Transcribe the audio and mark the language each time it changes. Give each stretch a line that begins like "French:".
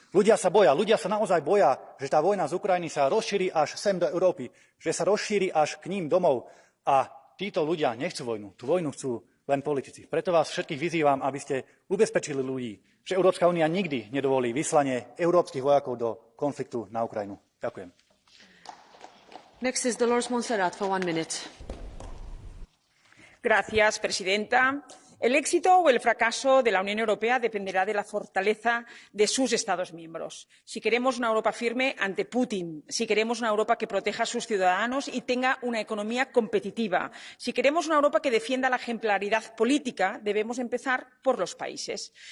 Slovak: Ľudia sa naozaj boja, že tá vojna z Ukrajiny sa rozšíri až sem do Európy, že sa rozšíri až k ním domov a títo ľudia nechcú vojnu. Tú vojnu chcú len politici. Preto vás všetkých vyzývam, aby ste ubezpečili ľudí, že Európska únia nikdy nedovolí vyslanie európskych vojakov do konfliktu na Ukrajinu. Ďakujem.
English: Next is Dolores Montserrat for 1 minute.
Spanish: Gracias, presidenta. El éxito o el fracaso de la Unión Europea dependerá de la fortaleza de sus Estados miembros. Si queremos una Europa firme ante Putin, si queremos una Europa que proteja a sus ciudadanos y tenga una economía competitiva, si queremos una Europa que defienda la ejemplaridad política, debemos empezar por los países.